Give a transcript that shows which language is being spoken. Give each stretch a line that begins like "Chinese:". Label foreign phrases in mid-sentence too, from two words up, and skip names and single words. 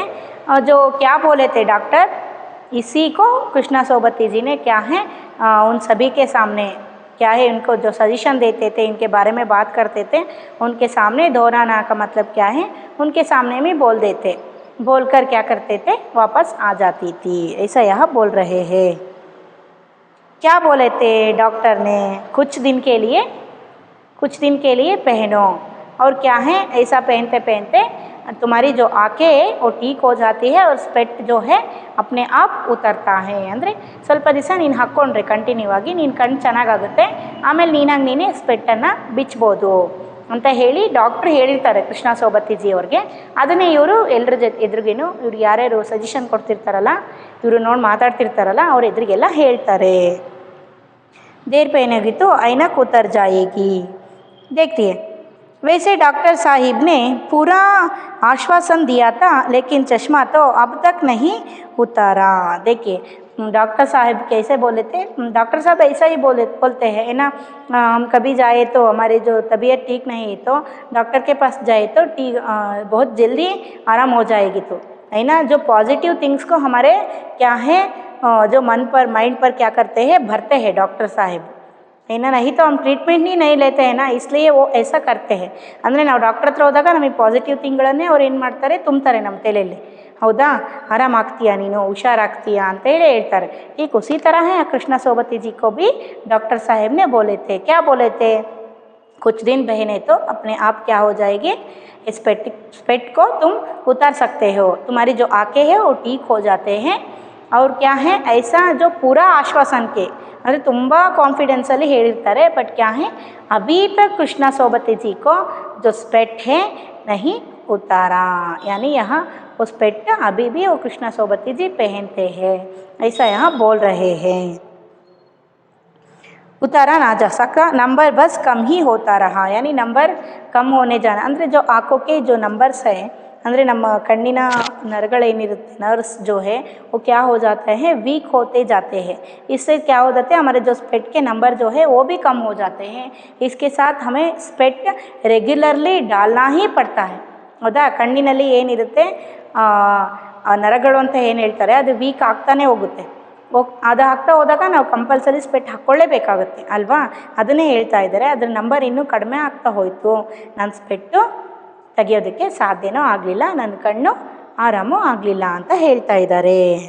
Hindi: और जो क्या बोले थे डॉक्टर, इसी को कृष्णा सोबती जी ने क्या है उन सभी के सामने क्या है, उनको जो सजेशन देते थे, इनके बारे में बात करते थे, उनके सामने दोहराना का मतलब क्या है, उनके सामने में बोल देते, बोलकर क्या करते थे, वापस आ जाती थी, ऐसा यह बोल रहे हैं। क्या बोले थे डॉक्टर ने, कुछ दिन के लिए पहनो। और क्या है, ऐसा पहनते पहनते तुम्हारी जो आँखें वो ठीक हो जाती है और स्पेट जो है अपने आप उतरता है।
Kannada: ಅಂದರೆ ಸ್ವಲ್ಪ ದಿವಸ ನೀನು ಹಾಕ್ಕೊಂಡ್ರೆ ಕಂಟಿನ್ಯೂ ಆಗಿ ನಿನ್ನ ಕಣ್ಣು ಚೆನ್ನಾಗಾಗುತ್ತೆ, ಆಮೇಲೆ ನೀನಾಗಿ ನೀನೇ ಸ್ಪೆಟ್ಟನ್ನು ಬಿಚ್ಬೋದು ಅಂತ ಹೇಳಿ ಡಾಕ್ಟ್ರು ಹೇಳಿರ್ತಾರೆ कृष्णा सोबती जी ಅವ್ರಿಗೆ। ಅದನ್ನೇ ಇವರು ಎಲ್ಲರ ಎದುರಿಗೇನು ಇವ್ರು ಯಾರ್ಯಾರು ಸಜೆಷನ್ ಕೊಡ್ತಿರ್ತಾರಲ್ಲ, ಇವರು ನೋಡಿ ಮಾತಾಡ್ತಿರ್ತಾರಲ್ಲ, ಅವ್ರ ಎದುರಿಗೆಲ್ಲ ಹೇಳ್ತಾರೆ।
Hindi: देर पहनेगी तो ऐनक उतर जाएगी। देखिए, वैसे डॉक्टर साहिब ने पूरा आश्वासन दिया था, लेकिन चश्मा तो अब तक नहीं उतारा। देखिए, डॉक्टर साहब कैसे बोले थे, डॉक्टर साहब ऐसा ही बोलते हैं, है ना। हम कभी जाए तो हमारी जो तबीयत ठीक नहीं तो डॉक्टर के पास जाए तो बहुत जल्दी आराम हो जाएगी, तो है ना। जो
English: positive things
Hindi: को हमारे क्या है, जो मन पर माइंड पर क्या करते हैं, भरते हैं डॉक्टर साहब, है ना। नहीं तो हम ट्रीटमेंट ही नहीं लेते हैं ना, इसलिए वो ऐसा करते हैं।
Kannada: ಅಂದರೆ ನಾವು ಡಾಕ್ಟರ್ ಹತ್ರ ಹೋದಾಗ ನಮಗೆ ಪಾಸಿಟಿವ್ ಥಿಂಗ್ಗಳನ್ನೇ ಅವ್ರು ಏನು ಮಾಡ್ತಾರೆ, ತುಂಬ್ತಾರೆ ನಮ್ಮ ತಲೆಯಲ್ಲಿ, ಹೌದಾ, ಆರಾಮಾಗ್ತೀಯಾ ನೀನು, ಹುಷಾರಾಗ್ತೀಯಾ ಅಂತ ಹೇಳ್ತಾರೆ।
Hindi: ठीक उसी तरह है कृष्णा सोबती जी को भी डॉक्टर साहब ने बोले थे, क्या बोले थे, कुछ दिन पहने तो अपने आप क्या हो जाएगी, स्पेट को तुम उतार सकते हो, तुम्हारी जो आंखें हैं वो ठीक हो जाते हैं। और क्या है, ऐसा जो पूरा आश्वासन के
Kannada: ಅಂದರೆ ತುಂಬ ಕಾನ್ಫಿಡೆನ್ಸಲ್ಲಿ ಹೇಳಿರ್ತಾರೆ।
Hindi: ಬಟ್ क्या है, अभी तक कृष्णा सोबती जी को जो स्पेट है नहीं उतारा, यानी यहाँ वो स्पेट अभी भी वो कृष्णा सोबती जी पहनते हैं, ऐसा यहाँ बोल रहे हैं। उतारा ना जा सका, नंबर बस कम ही होता रहा, यानी नंबर कम होने जाना, ಅಂದರೆ जो आँखों के जो नंबर्स है,
Kannada: ಅಂದರೆ ನಮ್ಮ ಕಣ್ಣಿನ ನರಗಳೇನಿರುತ್ತೆ,
Hindi: नर्व्स जो है वो क्या हो जाते हैं, वीक होते जाते हैं। इससे क्या हो जाते हैं, हमारे जो स्पेट के नंबर जो है वो भी कम हो जाते हैं। इसके साथ हमें स्पेट रेगुलरली डालना ही पड़ता है,
Kannada: ಹೌದಾ। ಕಣ್ಣಿನಲ್ಲಿ ಏನಿರುತ್ತೆ ನರಗಳು ಅಂತ ಏನು ಹೇಳ್ತಾರೆ, ಅದು ವೀಕ್ ಆಗ್ತಾನೆ ಹೋಗುತ್ತೆ, ಅದು ಆಗ್ತಾ ಹೋದಾಗ ನಾವು ಕಂಪಲ್ಸರಿ ಸ್ಪೆಟ್ ಹಾಕ್ಕೊಳ್ಳೇಬೇಕಾಗುತ್ತೆ ಅಲ್ವಾ, ಅದನ್ನೇ ಹೇಳ್ತಾ ಇದ್ದಾರೆ। ಅದರ ನಂಬರ್ ಇನ್ನೂ ಕಡಿಮೆ ಆಗ್ತಾ ಹೋಯಿತು, ನಾನು ಸ್ಪೆಟ್ಟು ತೆಗೆಯೋದಕ್ಕೆ ಸಾಧ್ಯನೂ ಆಗಲಿಲ್ಲ, ನನ್ನ ಕಣ್ಣು ಆರಾಮೂ ಆಗಲಿಲ್ಲ ಅಂತ ಹೇಳ್ತಾ ಇದ್ದಾರೆ।